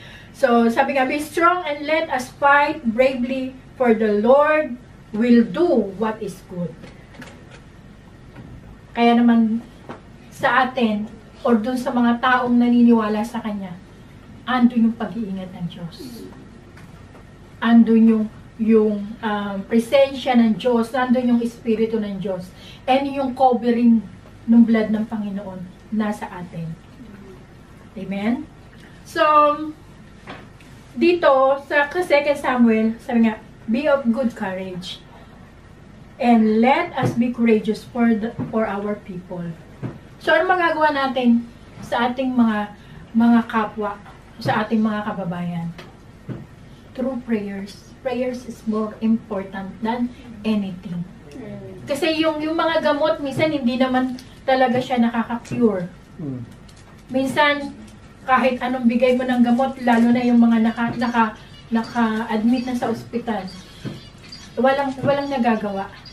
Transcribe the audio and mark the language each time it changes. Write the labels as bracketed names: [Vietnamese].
[English] So, [Filipino] sabi nga, [English] be strong and let us fight bravely, for the Lord will do what is good. [Filipino] Kaya naman, sa atin, or dun sa mga taong naniniwala sa Kanya, andun yung pag-iingat ng Diyos. Andun yung presensya ng Diyos, andun yung Espiritu ng Diyos, and yung covering ng blood ng Panginoon nasa atin. Amen? [English] So, dito, sa 2 Samuel, [Filipino] sabi nga, [English] be of good courage, and let us be courageous for our people. [Filipino] So, ano magagawa natin sa ating mga kapwa, sa ating mga kababayan? [English] Through prayers. Prayers is more important than anything. [Filipino] Kasi yung mga gamot, minsan hindi naman talaga siya nakaka-cure. Minsan, kahit anong bigay mo ng gamot, lalo na yung mga naka-admit na sa ospital, walang nagagawa.